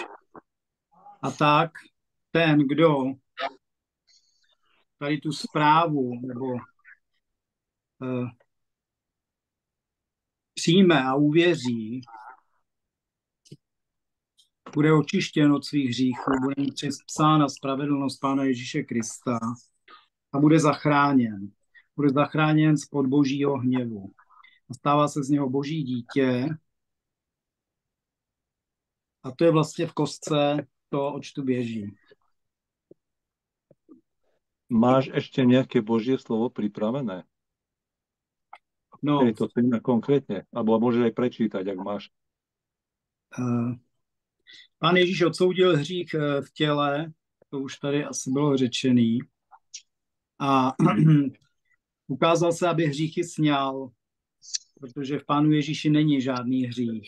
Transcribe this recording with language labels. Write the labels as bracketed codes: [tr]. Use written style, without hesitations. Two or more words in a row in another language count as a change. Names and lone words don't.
[cs] A tak ten, kdo tady tu zprávu nebo přijme a uvěří, bude očištěn od svých hříchů, bude mít předpsána spravedlnost Pána Ježíše Krista a bude zachráněn. Bude zachráněn spod božího hněvu. A stává se z něho boží dítě. A to je vlastně v kostce to, oč tu běží. [sk] Máš ešte nejaké Božie slovo pripravené? No, Je to konkrétne? Alebo môžeš aj prečítať, ak máš. [cs] Pán Ježíš odsoudil hřích v těle, to už tady asi bylo řečený, a ukázal se, aby hříchy sňal, protože v Pánu Ježíši není žádný hřích.